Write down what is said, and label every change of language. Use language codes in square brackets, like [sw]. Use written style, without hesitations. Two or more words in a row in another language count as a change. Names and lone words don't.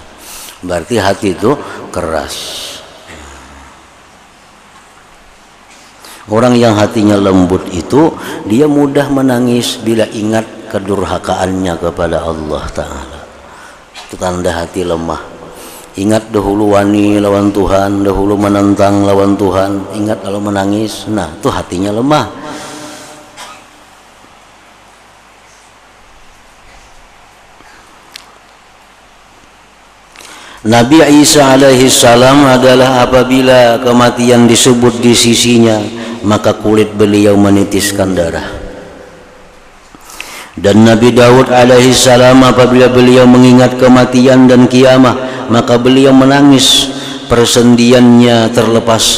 [id] Berarti hati itu keras. Orang yang hatinya lembut itu dia mudah menangis bila ingat kedurhakaannya kepada Allah Ta'ala. Itu tanda hati lemah. Ingat dahulu wani lawan Tuhan, dahulu menentang lawan Tuhan, ingat lalu menangis, nah itu hatinya lemah. Nabi Isa [ar] عليه السلام [id] adalah apabila kematian disebut di sisinya, maka kulit beliau menitiskan darah. Dan Nabi Daud [ar] عليه السلام [id] apabila beliau mengingat kematian dan kiamah, maka beliau menangis, persendiannya terlepas.